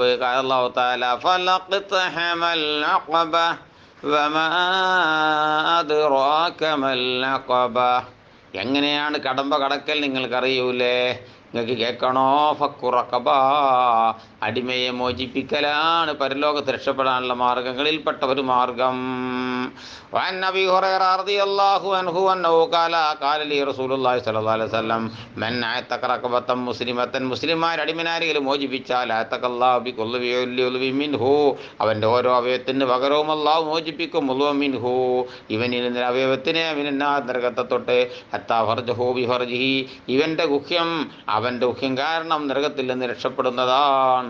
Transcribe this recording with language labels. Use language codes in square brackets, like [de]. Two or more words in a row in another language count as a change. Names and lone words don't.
[ar] قال الله تعالى فلا اقتحم العقبة وما أدراك ما العقبة, [ml] എങ്ങനെയാണ് കടമ്പ കടക്കൽ നിങ്ങൾക്കറിയൂലേ? നിങ്ങൾക്ക് കേൾക്കണോ? [ar] فك رقبة, [ml] അടിമയെ മോചിപ്പിക്കലാണ് പരലോകത്ത് രക്ഷപ്പെടാനുള്ള മാർഗങ്ങളിൽപ്പെട്ട ഒരു മാർഗം. [ar] وعن أبي هريرة رضي الله عنه أنه قال لي رسول الله صلى الله عليه وسلم من أعتق رقبة مسلمة, [ml] മുസ്ലിമായ അടിമനാരെങ്കിലും മോചിപ്പിച്ചാൽ [ar] أعتق الله بكل عضو منه, [ml] അവൻ്റെ ഓരോ അവയവത്തിന് പകരവും അല്ലാഹു മോചിപ്പിക്കും. [ar] عضوا منه, [ml] ഇവനിൽ നിന്ന് അവയവത്തിനെ മിനന്നാർ, നരകത്തെ തൊട്ട്, [ar] حتى فرجه بفرجه, [ml] ഇവൻ്റെ ഗുഹ്യം അവൻ്റെ ഗുഹ്യം കാരണം നരകത്തിൽ നിന്ന് രക്ഷപ്പെടുന്നതാണ്.